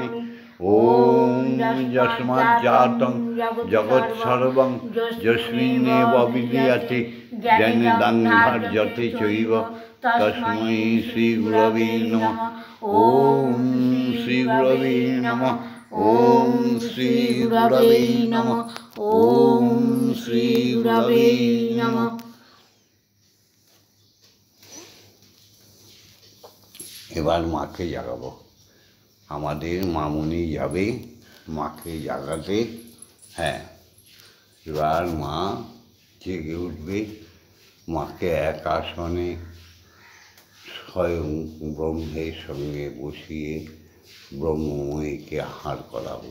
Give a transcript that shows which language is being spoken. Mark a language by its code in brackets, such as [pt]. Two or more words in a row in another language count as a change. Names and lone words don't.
[sa] ওম যস্মাজ্জাतं জগৎসর্বং যস্মিন্নেব বিদ্যতে জ্ঞানেদং ভার্যতে চৈব তস্मै শ্রীগুরবে নমঃ। ওম শ্রীগুরবে নমঃ। ওম শ্রীগুরবে নমঃ। ওম শ্রীগুরবে নমঃ। [bn] এবার মাকে জাগাবো, আমাদের মামুনি যাবে মাকে জাগাতে। হ্যাঁ, এবার মা জেগে উঠবে, মাকে এক আসনে স্বয়ং ব্রহ্মের সঙ্গে বসিয়ে ব্রহ্মময়ীকে আহার করাবো।